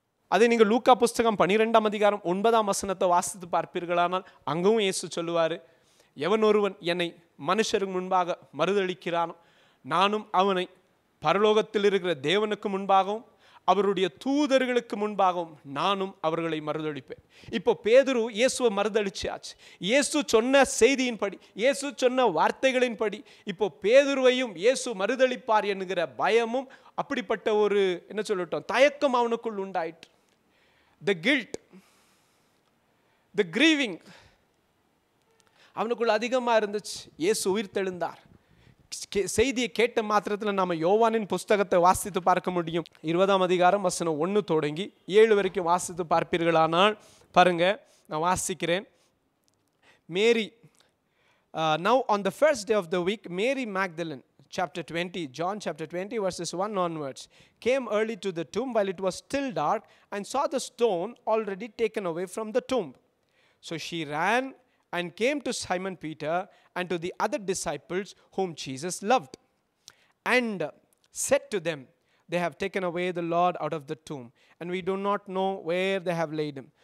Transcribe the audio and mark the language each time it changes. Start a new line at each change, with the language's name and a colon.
Tamil: அதை நீங்கள் லூக்கா புஸ்தகம் 12ஆம் அதிகாரம் 9ஆம் வசனத்தை வாசித்து பார்ப்பீர்களானால் அங்கவும் இயேசு சொல்லுவார், எவன் ஒருவன் என்னை மனுஷருக்கு முன்பாக மறுதலிக்கிறானோ நானும் அவனை பரலோகத்தில் இருக்கிற தேவனுக்கு முன்பாகவும் அவருடைய தூதர்களுக்கு முன்பாகவும் நானும் அவர்களை மறுதலிப்பேன். இப்போ பேதுரு இயேசுவை மறுதலிச்சாச்சு. இயேசு சொன்ன செய்தியின்படி, இயேசு சொன்ன வார்த்தைகளின்படி இப்போ பேதுருவையும் இயேசு மறுதலிப்பார் என்கிற பயமும் அப்படிப்பட்ட ஒரு என்ன சொல்லட்டும் தயக்கம் அவனுக்குள் உண்டாயிற்று.
English: the guilt, the grieving
Tamil: அவனுக்குள் அதிகமாக இருந்துச்சு. இயேசு உயிர் தெழுந்தார். செய்தியை கேட்ட மாத்திரத்தில் நாம் யோவானின் புஸ்தகத்தை வாசித்து பார்க்க முடியும். 20ஆம் அதிகாரம் வசனம் 1 தொடங்கி 7 வரைக்கும் வாசித்து பார்ப்பீர்களானால் பாருங்க, நான் வாசிக்கிறேன்.
English: Mary now on the first day of the week, Mary Magdalene, chapter 20, John chapter 20 verses 1 onwards, came early to the tomb while it was still dark and saw the stone already taken away from the tomb. So she ran and came to Simon Peter and to the other disciples whom Jesus loved, and said to them, they have taken away the Lord out of the tomb, and we do not know where they have laid him.